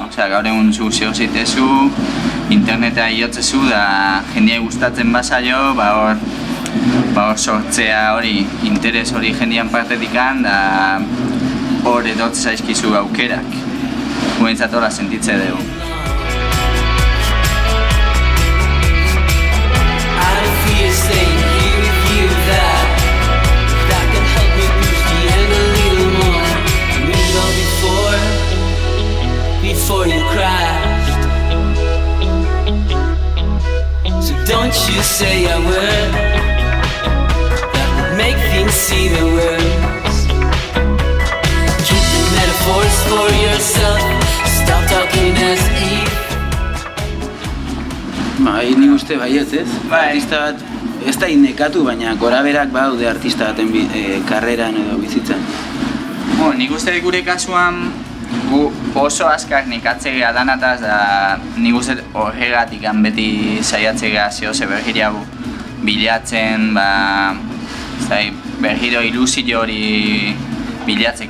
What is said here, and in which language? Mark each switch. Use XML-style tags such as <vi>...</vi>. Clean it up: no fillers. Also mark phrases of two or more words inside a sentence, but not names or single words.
<eu>Gaur egun zu zehoz egitezu, interneta iotzezu da jendeai gustatzen bazaio, hor sortzea hori, interes hori jendean partetikan da hor edotzen zaizkizu aukerak. Gu bintzat hola sentitze dugu.</eu> <en>Staying here with you that can help me push the end a little more. We know before you crashed. So don't you say a word that would make things seem worse. Keep the metaphors for yourself. Stop talking as if.</en> <eu>Ni uste baietz ez? Artista bat ez da indekatu, baina goraberak badaude artista baten karreran edo bizitzan. Nik uste gure kasuan oso azkar nekatzea danataz da nik uste horregatik beti saiatzea zehose bergiria bilatzen, bergiro ilusio hori bilatzeko.</eu>